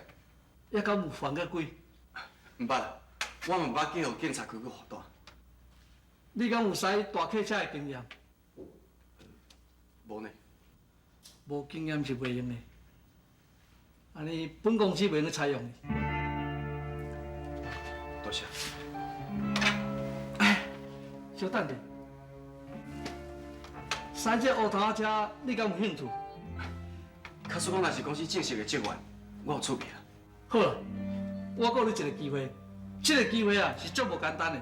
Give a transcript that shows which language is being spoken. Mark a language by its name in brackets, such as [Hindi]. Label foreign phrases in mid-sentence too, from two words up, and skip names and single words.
[Min Nan Chinese] 也敢有犯过规？毋捌啦，我嘛毋捌去互警察局去罚单。你敢有驶大客车的经验？无呢，无经验是袂用的。安尼本公司袂用去采用你。多谢。小等者，驶这乌头仔车，你敢有兴趣？假使讲若是公司正式的职员，我有趣味啦。好啦，我给你一个机会，这个机会啊是足无简单的。